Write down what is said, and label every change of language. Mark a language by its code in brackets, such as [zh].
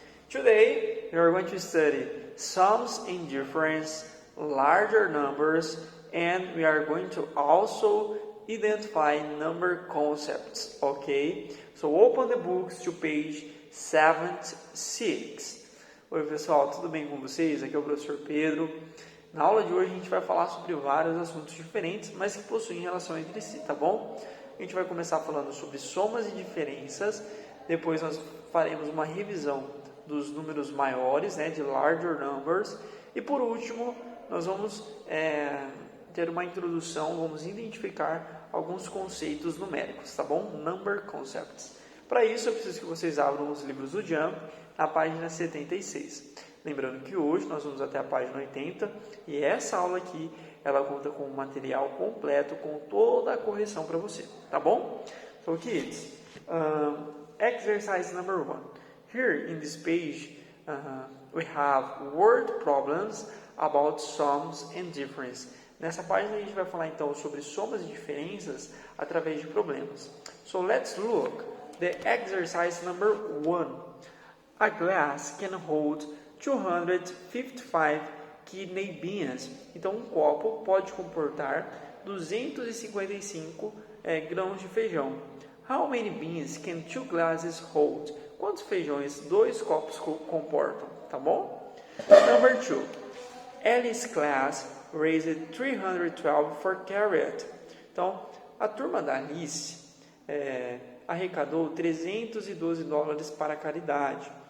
[en] Today we are going to study sums and difference, larger numbers, and we are going to also identify number concepts, ok? So open the books to page 76. [pt] Oi pessoal, tudo bem com vocês? Aqui é o professor Pedro. Na aula de hoje a gente vai falar sobre vários assuntos diferentes, mas que possuem relação entre si, tá bom? A gente vai começar falando sobre somas e diferenças, depois nós faremos uma revisão dos números maiores, né, de [en] larger numbers, [pt] e por último nós vamos ter uma introdução, vamos identificar alguns conceitos numéricos, tá bom? [en] Number concepts. [pt] Para isso eu preciso que vocês abram os livros do Jump na página 76. Lembrando que hoje nós vamos até a página 80 e essa aula aqui, ela conta com um material completo com toda a correção para você, tá bom? [en] So kids, exercise number 1. Here in this page, we have word problems about sums and difference. [pt] Nessa página a gente vai falar então sobre somas e diferenças através de problemas. [en] So let's look the exercise number 1. A glass can hold 255 kidney beans. [pt] Então, um copo pode comportar 255 grãos de feijão. [en] How many beans can two glasses hold? [pt] Quantos feijões dois copos comportam? Tá bom? [en] Number 2. Alice's class raised 312 for carrot. [pt] Então, a turma da Alice arrecadou $312 para a caridade.